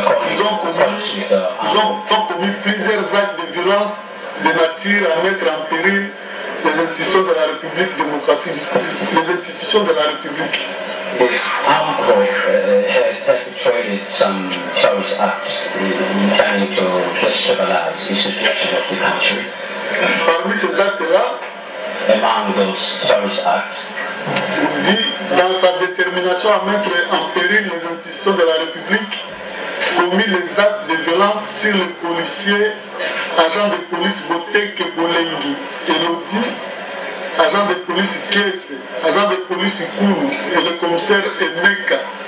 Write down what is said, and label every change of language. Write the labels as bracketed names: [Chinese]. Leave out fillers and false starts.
[French] ils ont commis plusieurs actes de violence de nature à mettre en péril les institutions de la République démocratique, les institutions de la République. [English] This armed group had perpetrated some terrorist acts intending to destabilize the institution of the country. [French] Parmi ces actes-là, [English] Among those terrorist acts, [French] il dit, dans sa détermination à mettre en péril les institutions de la République, commis les actes de violence sur les policiers, agents de police Boteke Bolengi, Elodie, agent de police Kese, agent de police Kourou et le commissaire Emeka,